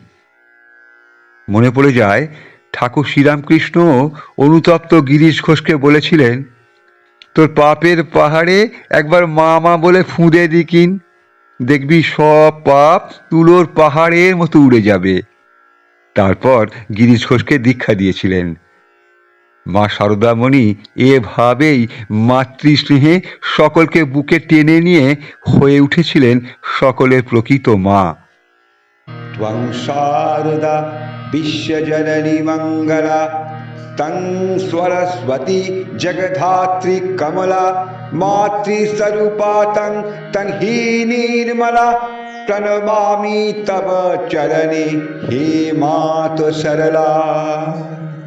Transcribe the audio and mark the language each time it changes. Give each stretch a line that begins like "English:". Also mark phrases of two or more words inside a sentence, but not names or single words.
Bangla: মনে পড়ে যায় ঠাকুর শ্রীরামকৃষ্ণ অনুতপ্ত গিরিশ ঘোষকে বলেছিলেন, তোর পাপের পাহাড়ে একবার মা মা বলে ফুঁদে দিকিন, দেখবি সব পাপ তুলোর পাহাড়ের মতো উড়ে যাবে। তারপর গিরিশ ঘোষকে দীক্ষা দিয়েছিলেন। মা শারদামণি এভাবেই মাতৃস্নেহে সকলকে বুকে টেনে নিয়ে হয়ে উঠেছিলেন সকলের প্রকৃত মা।
Sanskrit: त्वं शारदा विश्वजननी मङ्गला तं सरस्वती जगधात्री कमला मातृस्वरूपा तं हि निर्मला प्रणमामि तव चरणे हे मातु सरला।